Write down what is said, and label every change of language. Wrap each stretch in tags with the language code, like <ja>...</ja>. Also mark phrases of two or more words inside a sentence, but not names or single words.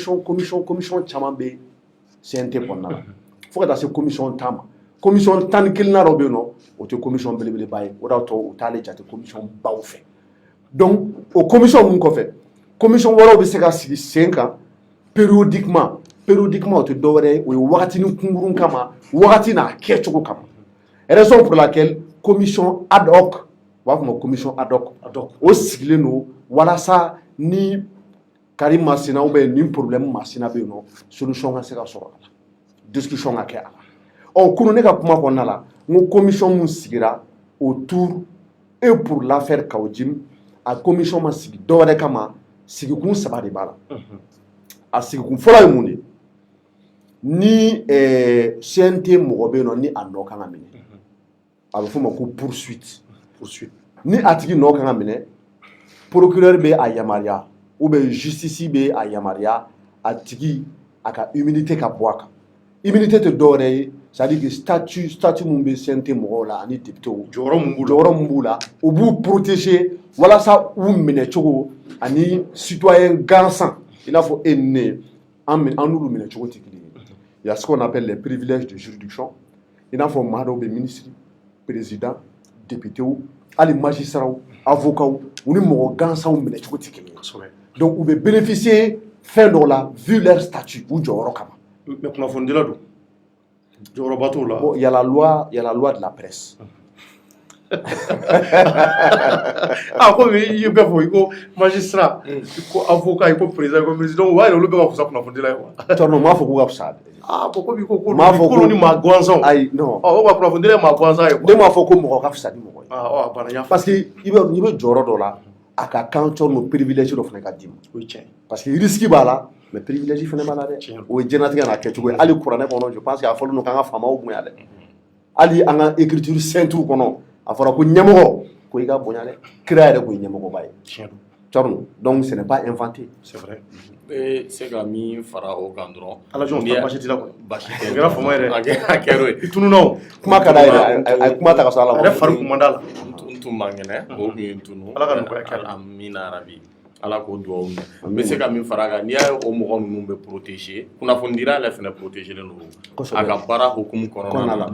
<bm>caman bɛ CNT kɔnɔna la fo ka taa se commission 10 ma commission 11 dɔ bɛ yen nɔ o tɛ commission belebeleba ye o de y'a to u t'ale jate commission baw fɛ donc o commission minnu kɔfɛ commission wɛrɛw bɛ se ka sigi sen kan périodiquement o tɛ dɔwɛrɛ ye o ye wagatinin kunkurun kama wagati n'a kɛcogo kama</bm> <fr>raison pour laquelle commission ad hoc</fr> <bm>u b'a fɔ ma</bm> <fr>commission ad hoc</fr> <bm>o sigilen don walasa ni Karim masina</bm> <fr>ou bien</fr> <bm>ni problème masina bɛ yen nɔ solution ka se ka sɔrɔ a la discussion ka kɛ a la ɔ kunu ne ka kuma kɔnɔna la n ko commission mun sigira</bm> <fr>autour et pour l'affaire Kawojim</fr> <bm>a commission ma sigi dɔwɛrɛ kama sigikun 3 de b'a la a sigikun fɔlɔ ye mun de ni CNT mɔgɔ bɛ yen nɔ ni a nɔ kan ka minɛ a bɛ fɔ o ma ko poursuite ni a tigi nɔ kan ka minɛ procureur bɛ a yamaruya</bm> <fr>ou bien</fr> <bm>justice bɛ a yamaruya a tigi a ka immunité ka bɔ a kan immunité tɛ dɔwɛrɛ ye</bm> <fr>c'est-à-dire que statut</fr> <bm>mun bɛ CNT mɔgɔw la ani députéw jɔyɔrɔ mun b'u la u b'u protéger walasa u minɛ cogo ani citoyen gansan i n'a fɔ e ni ne an n'olu minɛ cogo tɛ kelen ye</bm> <fr>il y a ce qu'on appelle les privilèges de juridiction</fr> <bm>i n'a fɔ maa dɔw bɛ ministre président députéw hali magistrats avocats u ni mɔgɔ gansanw minɛ cogo tɛ kelen ye donc u bɛ bénéficier fɛn dɔw la</bm> <fr>vu leur statut</fr> <bm>u jɔyɔrɔ kama mais kunnafonidila don jɔyɔrɔba t'o la</bm> <fr>bon il y a la loi de la presse</fr> <bm>ko i ye bɛɛ fɔ i ko magistrat i ko avocat i ko président i ko ministre donc o b'a yira olu bɛɛ ka fisa kunnafonidila ye quoi tɔrɔ m'a fɔ k'u ka fisa komi ko k'olu ni maa gansanw ayi non o ka kunnafonidila ye maa gansan ye ne m'a fɔ ko mɔgɔ ka fisa ni mɔgɔ ye bana y'a fɔ</bm> <fr>parce que</fr> <bm>i bɛ jɔyɔrɔ dɔ la a ka kan tɔrɔ privilège dɔ fana ka d'i ma o ye tiɲɛ</bm> <fr>parce que risque</fr> <bm>b'a la</bm> <fr>mais privilège</fr> <bm>fana b'a la dɛ o ye diɲɛlatigɛ n'a kɛcogo ye hali kuranɛ kɔnɔ</bm> <fr>je pense que</fr> <bm>a fɔlen don k'an ka faamaw bonya dɛ ali an ka</bm> <fr>écriture sainte</fr> <bm>kɔnɔ a fɔra ko ɲɛmɔgɔ ko i ka bonya dɛ kira yɛrɛ ko ɲɛmɔgɔba ye Tchorno.</bm> <fr>Donc ce n'est pas inventé. C'est vrai.</fr> <bm>Se ka min fara o kan dɔrɔn ala jɔn ta basi tila quoi basi tɛ a kɛra fama yɛrɛ a kɛra ye i tununna kuma ka d'a yɛrɛ a ye kuma ta ka sɔrɔ ala a yɛrɛ fari kun man d'a la n tun man kɛnɛ o tun ye n tunu Ala ka nɔgɔya kɛ amina arabi ala k'o duwawu minɛ n bɛ se ka min fara a kan n'i y'a ye o mɔgɔ ninnu bɛ protéger kunnafonidira yɛrɛ fɛnɛ protégelen don a ka baara hukumu kɔnɔna na</bm>